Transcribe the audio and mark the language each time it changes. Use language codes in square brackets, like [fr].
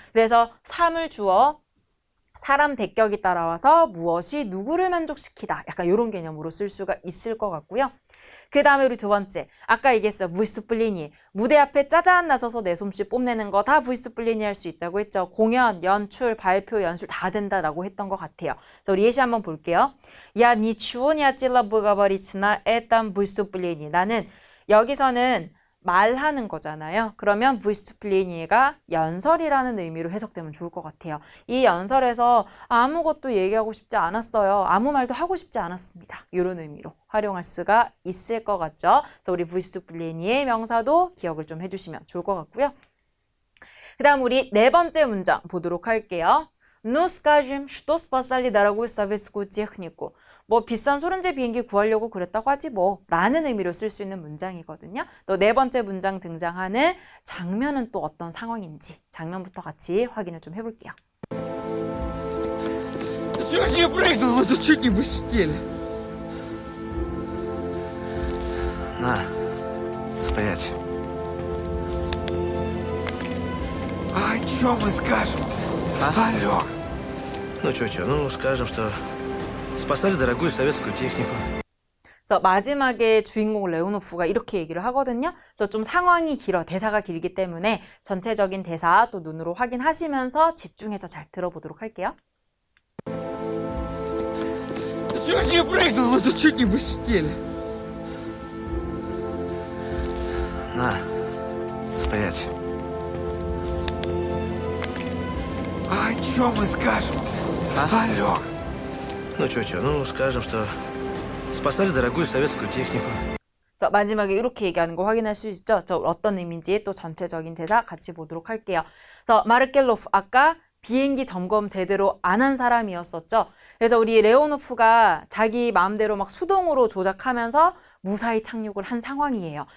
[ko] 그래서 3을 주어 사람 대격이 따라와서 무엇이 누구를 만족시키다. 약간 이런 개념으로 쓸 수가 있을 것 같고요. 그 다음에 우리 두 번째. 아까 얘기했어요. выступление. 무대 앞에 짜잔 나서서 내 솜씨 뽐내는 거 다 выступление 할 수 있다고 했죠. 공연, 연출, 발표, 연출 다 된다라고 했던 것 같아요. 그래서 우리 예시 한번 볼게요. [ru] Я ничего не хотела бы говорить на этом выступлении. [ko] 나는 여기서는 말하는 거잖아요. 그러면 выступление가 연설이라는 의미로 해석되면 좋을 것 같아요. 이 연설에서 아무것도 얘기하고 싶지 않았어요. 아무 말도 하고 싶지 않았습니다. 이런 의미로 활용할 수가 있을 것 같죠. 그래서 우리 выступление 명사도 기억을 좀 해주시면 좋을 것 같고요. 그 다음 우리 네 번째 문장 보도록 할게요. [ru] Ну, скажем, что спасали дорогую советскую технику. [ko] 뭐 비싼 소련제 비행기 구하려고 그랬다고 하지 뭐 라는 의미로 쓸 수 있는 문장이거든요. 또 네 번째 문장 등장하는 장면은 또 어떤 상황인지 장면부터 같이 확인을 좀 해볼게요. [ru] Чуть не прыгнул, мы тут чуть не посидели. На, стоять. чё мы скажем-то? Алёх, Ну, чё, ну, скажем, что спасали дорогую советскую технику. [ko] 그래서 마지막에 주인공 레오노프가 이렇게 얘기를 하거든요. 그래서 좀 상황이 길어, 대사가 길기 때문에 전체적인 대사 또 눈으로 확인하시면서 집중해서 잘 들어보도록 할게요. [ru] чё ж не прыгнул? Мы тут чуть не посидели. На, спрячь. А чё мы скажем-то? Алёх, Ну, чё, ну, скажем, что спасали дорогую советскую технику. [ko] 그래서 마지막에 이렇게 얘기하는 거 확인할 수 있죠. 저 어떤 의미인지 또 전체적인 대사 같이 보도록 할게요. 그래서 마르켈로프 아까 비행기 점검 제대로 안 한 사람이었었죠. 그래서 우리 레오노프가 자기 마음대로 막 수동으로 조작하면서 무사히 착륙을 한 상황이에요.